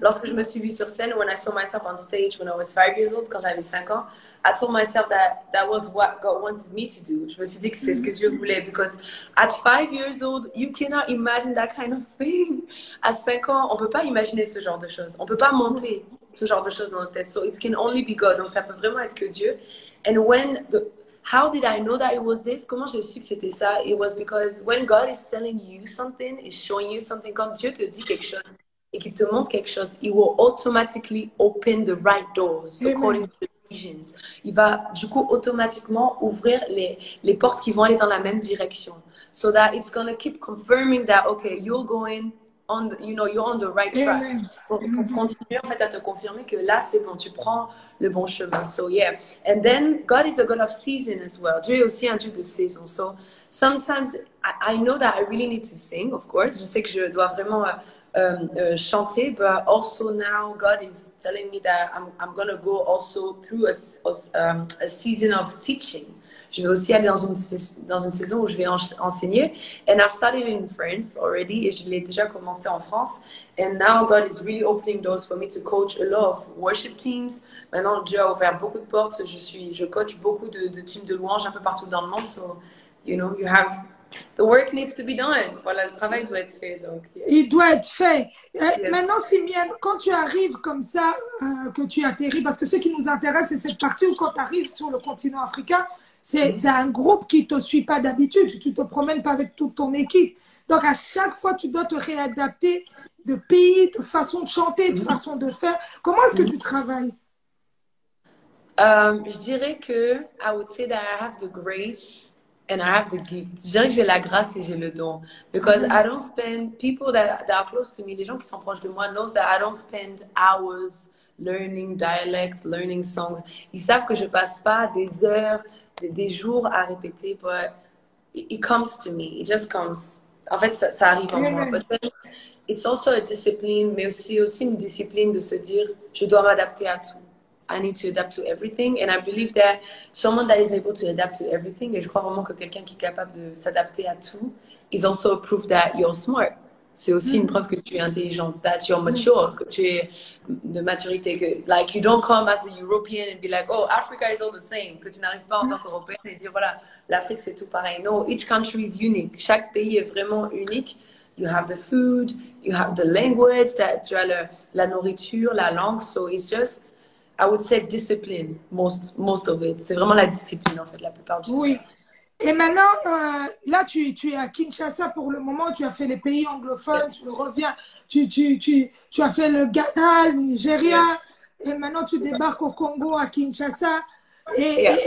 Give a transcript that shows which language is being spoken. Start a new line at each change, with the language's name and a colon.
French: Lorsque je me suis vue sur scène,
English: when I saw myself on stage when I was 5 years old,
French: quand j'avais 5 ans,
English: I told myself that was what God wanted me to do.
French: Je me suis dit que c'est ce que Dieu voulait,
English: because at 5 years old, you cannot imagine that kind of thing.
French: À 5 ans, on peut pas imaginer ce genre de choses. On peut pas monter ce genre de choses dans notre tête.
English: So it can only be God.
French: Donc ça peut vraiment être que Dieu.
English: And how did I know that it was this?
French: Comment j'ai su que c'était ça?
English: It was because when God is telling you something, is showing you something,
French: quand Dieu te dit quelque chose
English: et qu'il te montre quelque chose, He will automatically open the right doors according to the visions.
French: Il va du coup automatiquement ouvrir les portes qui vont aller dans la même direction.
English: So that it's going to keep confirming that, okay, you're going on the, you're on the right track.
French: Pour continuer en fait à te confirmer que là c'est bon, tu prends le bon chemin.
English: So yeah, and then God is a God of season as well.
French: Dieu est aussi un Dieu de saison.
English: So sometimes I know that I really need to sing, of course.
French: Je sais que je dois vraiment chanter,
English: but also now God is telling me that I'm gonna go also through a season of teaching.
French: Je vais aussi aller dans une saison où je vais enseigner.
English: And I've studied in France already,
French: et je l'ai déjà commencé en France.
English: And now God is really opening doors for me to coach a lot of worship teams.
French: Maintenant, Dieu a ouvert beaucoup de portes. Je coach beaucoup de teams de louanges un peu partout dans le monde.
English: So, the work needs to be done.
French: Voilà, le travail doit être fait. Donc, yeah. Il doit être fait. Maintenant, Simiane, quand tu arrives comme ça, que tu atterris, parce que ce qui nous intéresse, c'est cette partie où quand tu arrives sur le continent africain, c'est un groupe qui ne te suit pas d'habitude. Tu ne te promènes pas avec toute ton équipe. Donc, à chaque fois, tu dois te réadapter de pays, de façon de chanter, de façon de faire. Comment est-ce que tu travailles? Je dirais que
English: I would say that I have the grace and I have the gift.
French: Je dirais que j'ai la grâce et j'ai le don.
English: Because I don't spend, people that are close to me,
French: les gens qui sont proches de moi,
English: knows that I don't spend hours learning dialects, learning songs.
French: Ils savent que je passe pas des heures, des jours à répéter,
English: but it comes to me. It just comes.
French: En fait, ça arrive en moi. Amen.
English: But then, it's also a discipline,
French: mais aussi une discipline de se dire, je dois m'adapter à tout.
English: I need to adapt to everything. And I believe that someone that is able to adapt to everything,
French: et je crois vraiment que quelqu'un qui est capable de s'adapter à tout,
English: is also a proof that you're smart.
French: C'est aussi une preuve que tu es intelligente,
English: that you're mature,
French: que tu es de maturité, que
English: like you don't come as a European and be like, oh, Africa is all the same,
French: que tu n'arrives pas en tant qu'Européenne et dire voilà, l'Afrique c'est tout pareil.
English: No, each country is unique.
French: Chaque pays est vraiment unique.
English: You have the food, you have the language,
French: tu as la nourriture, la langue,
English: so it's just, I would say discipline, most of it.
French: C'est vraiment la discipline en fait, la plupart du temps. Oui. Et maintenant, là, tu es à Kinshasa pour le moment, tu as fait les pays
English: Yeah.
French: anglophones, tu reviens, tu as fait le Ghana, le Nigeria,
English: Yeah.
French: et maintenant tu débarques au Congo, à Kinshasa.
English: Yeah.